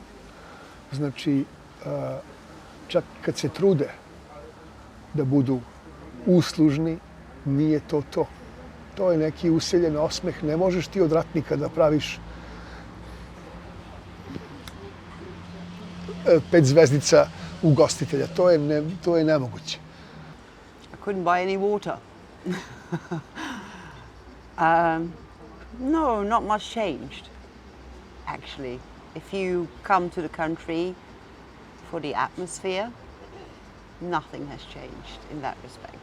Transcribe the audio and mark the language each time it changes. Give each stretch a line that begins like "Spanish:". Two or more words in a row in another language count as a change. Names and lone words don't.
Serbian: Znači, čak kad se trude da budu uslužni, nije to to. To je neki useljen osmeh. Ne možeš ti od ratnika da praviš 5 zvezdica ugostitelja. To je nemoguće.
English: I couldn't buy any water. No, not much changed, actually. If you come to the country for the atmosphere, nothing has changed in that respect.